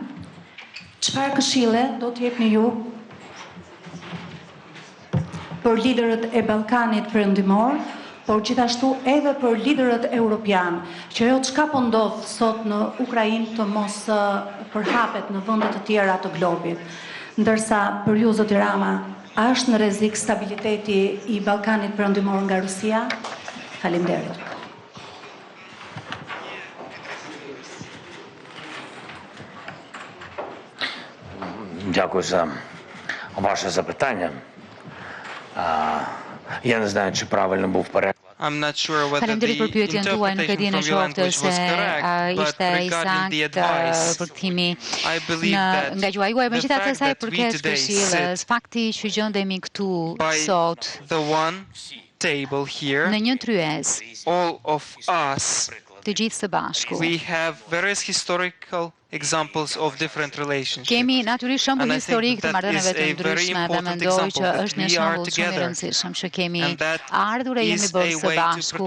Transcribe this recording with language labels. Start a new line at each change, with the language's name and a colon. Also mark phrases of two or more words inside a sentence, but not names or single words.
Albanian: Çfarë këshille do të jepni ju për liderët e Ballkanit Perëndimor, por gjithashtu edhe për liderët europian, që ajo çka po ndodh sot në Ukrainë të mos përhapet në vende të tjera të globit. Ndërsa për ju, zoti Rama, a është në rrezik stabiliteti i Ballkanit Perëndimor nga Rusia? Faleminderit.
Ukrainian: Дякую за ваше запитання. Я не знаю, чи правильно був переклад.
Albanian: Faleminderit për pyetjen tuaj, nuk e di në qoftë se ishte i saktë përkthimi nga gjuha juaj. Megjithatë, sa i përket këshillës, fakti që gjendemi këtu sot në një tryez, të gjithë së bashku, kemi natyrisht shembull historik të marrëdhënieve të ndryshme dhe mendoj që është një shembull shumë i rëndësishëm që kemi ardhur e jemi bërë së bashku.